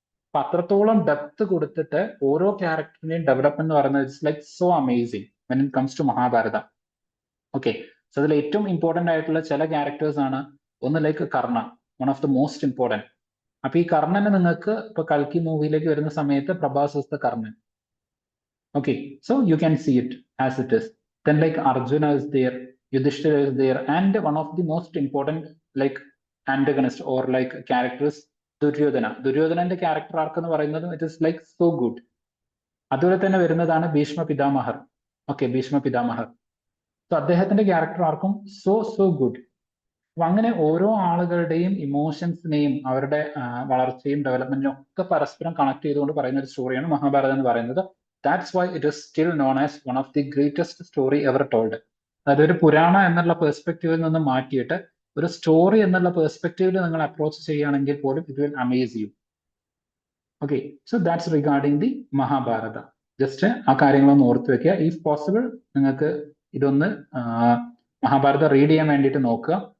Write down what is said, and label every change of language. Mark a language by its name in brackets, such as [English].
[Malayalam] അപ്പൊ അത്രത്തോളം ഡെപ്ത് കൊടുത്തിട്ട് ഓരോ ക്യാരക്ടറിന്റെയും ഡെവലപ്മെന്റ് എന്ന് പറയുന്നത് [English] It's like so amazing when it comes to Mahabharata. [Malayalam] Okay, so അതിൽ ഏറ്റവും ഇമ്പോർട്ടന്റ് ആയിട്ടുള്ള ചില ക്യാരക്ടേഴ്സ് ആണ്. ഒന്ന് like Karna, [English] One of the most important. [Malayalam] അപ്പൊ ഈ കർണനെ നിങ്ങൾക്ക് ഇപ്പൊ കൽക്കി മൂവിയിലേക്ക് വരുന്ന സമയത്ത് Prabhas is the Karnan. [English] Okay, so you can see it as it is. Then like Arjuna is there, Yudhishthira is there, and one of the most important like antagonist or like characters Duryodhana. [Malayalam] Duryodhanaന്റെ character ആർക്ക് എന്ന് പറയുന്നത് [English] It is like so good. [Malayalam] അതുപോലെ തന്നെ വരുന്നതാണ് Bhishma പിതാമഹർ. Okay, Bhishma പിതാമഹർ, so അദ്ദേഹത്തിന്റെ character ആർക്കും so good. അപ്പൊ അങ്ങനെ ഓരോ ആളുകളുടെയും ഇമോഷൻസിനെയും അവരുടെ വളർച്ചയും ഡെവലപ്മെന്റിനും ഒക്കെ പരസ്പരം കണക്ട് ചെയ്തുകൊണ്ട് പറയുന്ന ഒരു സ്റ്റോറിയാണ് മഹാഭാരതം എന്ന് പറയുന്നത്. [English] That's why it is still known as one of the greatest story ever told. [Malayalam] അതായത് ഒരു പുരാണ എന്നുള്ള പെർസ്പെക്റ്റീവിൽ നിന്ന് മാറ്റിയിട്ട് ഒരു സ്റ്റോറി എന്നുള്ള പെർസ്പെക്റ്റീവിൽ നിങ്ങൾ അപ്രോച്ച് ചെയ്യുകയാണെങ്കിൽ പോലും [English] It will amaze you. Okay, so that's regarding the Mahabharata. Just [Malayalam] ആ കാര്യങ്ങളൊന്ന് ഓർത്ത് വെക്കുക. ഇഫ് പോസിബിൾ നിങ്ങൾക്ക് ഇതൊന്ന് മഹാഭാരത റീഡ് ചെയ്യാൻ വേണ്ടിയിട്ട് നോക്കുക.